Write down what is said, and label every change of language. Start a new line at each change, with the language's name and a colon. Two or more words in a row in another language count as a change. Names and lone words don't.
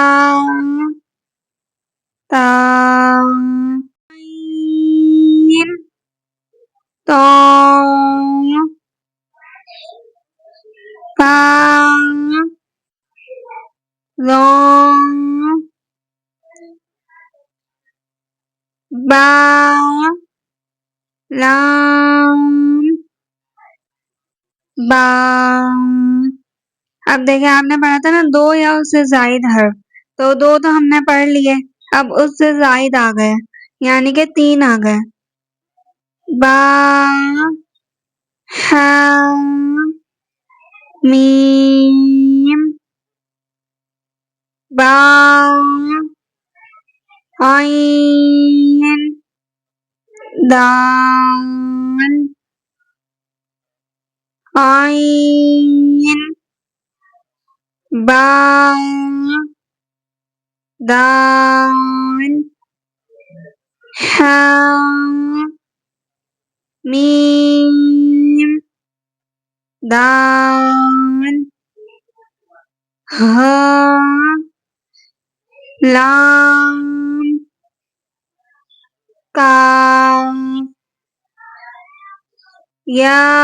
Urdu: تا عین تا پا ظا با لام با. اب دیکھیں آپ نے پڑھا تھا نا دو یا اس سے زائد حرف، تو دو ہم نے پڑھ لیے، اب اس سے زائد آ گئے یعنی کہ 3 آ گئے. با ہا میم با عین دال عین با دال ہا میم دال ہا لام کاف یا